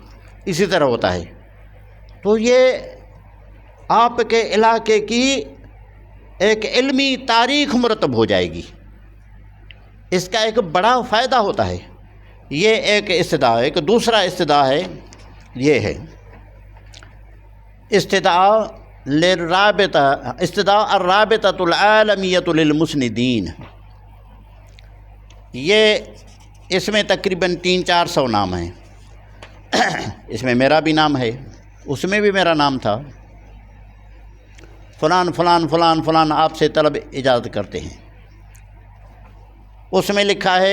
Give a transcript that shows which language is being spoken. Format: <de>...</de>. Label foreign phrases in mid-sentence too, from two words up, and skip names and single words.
<ur>اسی طرح ہوتا ہے. تو یہ آپ کے علاقے کی ایک علمی تاریخ مرتب ہو جائے گی. اس کا ایک بڑا فائدہ ہوتا ہے. یہ ایک استدعاء ہے. ایک دوسرا استدعاء ہے، یہ ہے استدعاء الرابطۃ العالمیۃ للمسندین. یہ اس میں تقریباً 300-400 نام ہیں. اس میں میرا بھی نام ہے، اس میں بھی میرا نام تھا. فلان فلان فلان فلان آپ سے طلب اجازت کرتے ہیں. اس میں لکھا ہے.</ur>